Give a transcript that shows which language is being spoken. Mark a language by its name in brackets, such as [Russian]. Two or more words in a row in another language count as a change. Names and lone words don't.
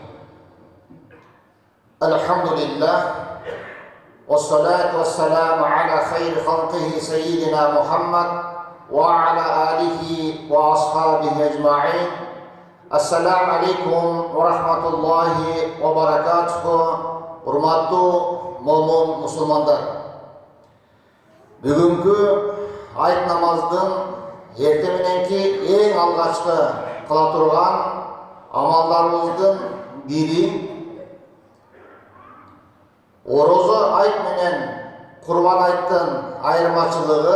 [Arabic] Elhamdülillah. والصلاة والسلام على خير خلقه سيدنا محمد وعلى آله وأصحابه أجمعين. السلام عليكم ورحمة الله وبركاته. [Kyrgyz] Урматтуу момун мусулмандар. Бүгүнкү айт намаздын эрте мененки эң алгачкы кыла турган амалдарыбыздын бири орозо айт менен Курбан айттын айырмачылыгы.